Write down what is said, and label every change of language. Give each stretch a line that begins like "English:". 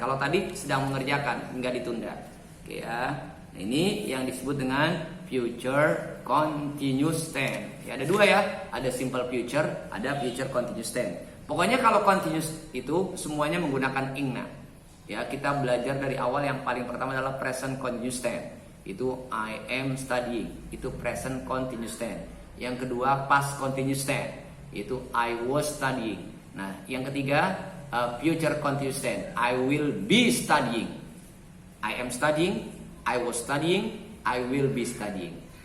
Indonesian: Kalau tadi sedang mengerjakan, nggak ditunda. Oke ya. Nah, ini yang disebut dengan
English: future continuous tense.
Indonesian: Ya, ada dua ya, ada simple future, ada future continuous tense. Pokoknya kalau continuous itu semuanya menggunakan ing. Nah, ya kita belajar dari awal yang paling pertama adalah present continuous tense. Itu
English: I am studying,
Indonesian: itu present continuous tense. Yang kedua past continuous tense, itu
English: I was studying.
Indonesian: Nah, yang ketiga future continuous tense,
English: I will be studying. I am studying, I was studying, I will be studying.